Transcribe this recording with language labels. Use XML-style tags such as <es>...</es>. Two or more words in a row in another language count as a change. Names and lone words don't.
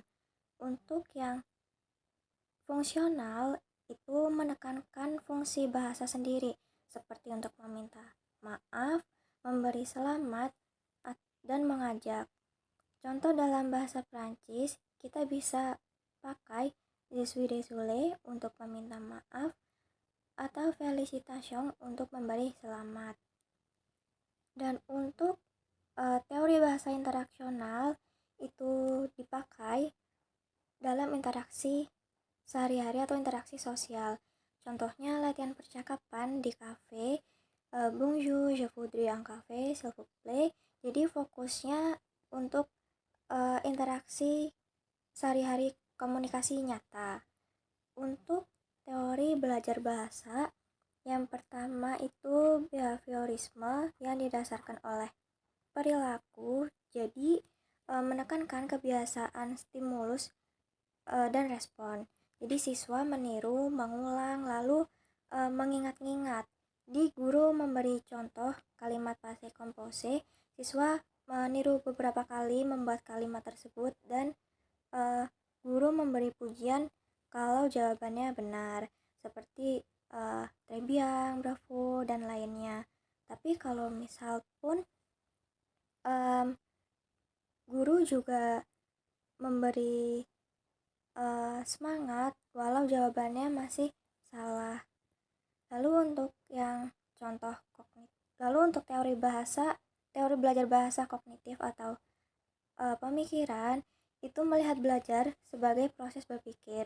<id>Untuk yang fungsional itu menekankan fungsi bahasa sendiri, seperti untuk meminta maaf, memberi selamat, dan mengajak. Contoh dalam bahasa Prancis, kita bisa pakai</id> <fr>je suis désolé</fr> <id>untuk meminta maaf atau félicitation untuk memberi selamat. Dan untuk teori bahasa interaksional itu dipakai dalam interaksi sehari-hari atau interaksi sosial. Contohnya latihan percakapan di kafe,</id> <fr>bonjour, je voudrais un café, s'il vous plaît.</fr> <id>Jadi fokusnya untuk interaksi sehari-hari, komunikasi nyata. Untuk teori belajar bahasa, yang pertama itu behaviorisme yang didasarkan oleh perilaku. Jadi menekankan kebiasaan, stimulus, dan respon. Jadi siswa meniru, mengulang, lalu mengingat-ingat. Di guru memberi contoh kalimat</id> <fr>passé composé,</fr> <id>siswa meniru beberapa kali membuat kalimat tersebut, dan guru memberi pujian kalau jawabannya benar, seperti</id> <fr>très bien, bravo,</fr> <id>dan lainnya. Tapi kalau misal pun guru juga memberi semangat walau jawabannya masih salah. Lalu untuk yang contoh untuk teori belajar bahasa kognitif atau pemikiran itu melihat belajar sebagai proses berpikir.</id>